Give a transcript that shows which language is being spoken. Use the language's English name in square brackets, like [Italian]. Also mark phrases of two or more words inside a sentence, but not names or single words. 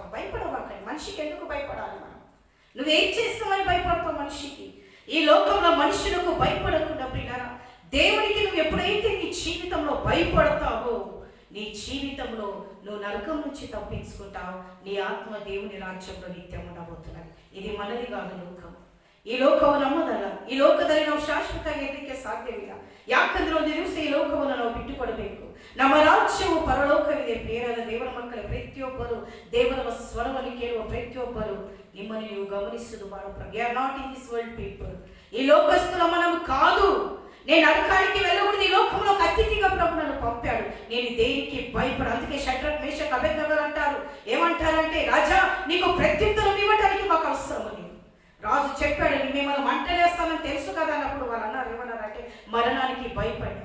[Telugu] భయపడవాకండి. మనిషికి ఎందుకు భయపడాలి మనం? నువ్వేం చేస్తావని భయపడతావు మనిషికి? ఈ లోకంలో మనుషులకు భయపడకుండా ప్రియులారా, దేవునికి నువ్వు ఎప్పుడైతే నీ జీవితంలో భయపడతావో, నీ జీవితంలో నువ్వు నరకం నుంచి తప్పించుకుంటావు. నీ ఆత్మ దేవుని రాజ్యంలో నిత్యం ఉండబోతున్నది. ఇది మనది కాదు లోకం. [Kannada] ಈ ಲೋಕವನ್ನು ನಮ್ಮದಲ್ಲ. ಈ ಲೋಕದಲ್ಲಿ ನಾವು ಶಾಶ್ವತವಾಗಿ ಇರಲಿಕ್ಕೆ ಸಾಧ್ಯವಿಲ್ಲ. ಯಾಕಂದ್ರೆ ಒಂದು ದಿವಸ ಈ ಲೋಕವನ್ನು ನಾವು ಬಿಟ್ಟುಕೊಡಬೇಕು. ನಮ್ಮ ರಾಜ್ಯವು ಪರಲೋಕವಿದೆ. ಪ್ರಿಯರಾದ ದೇವರ ಮಕ್ಕಳ ಪ್ರತಿಯೊಬ್ಬರು, ದೇವರ ಸ್ವರವನ್ನು ಕೇಳುವ ಪ್ರತಿಯೊಬ್ಬರು, ನಿಮ್ಮನ್ನು ನೀವು ಗಮನಿಸುವುದು ಬಹಳ [English] we are not in this world people. [Telugu] ఈ లోకస్తులు మనం కాదు. నేను నరకానికి వెళ్ళకూడదు, ఈ లోకంలో అతిథిగా ప్రభు నన్ను పంపాడు. నేను దేనికి భయపడు. అందుకే షడ్రక్ మేషక్ అబేద్నెగోలు అంటారు, ఏమంటారంటే, రాజా నీకు ప్రత్యుత్తరం ఇవ్వడానికి మాకు అవసరం లేదు. రాజు చెప్పాడు, మిమ్మల్ని మంటలేస్తానని తెలుసు కదా అన్నప్పుడు వాళ్ళు అన్నారు, ఏమన్నారంటే, మరణానికి భయపడి.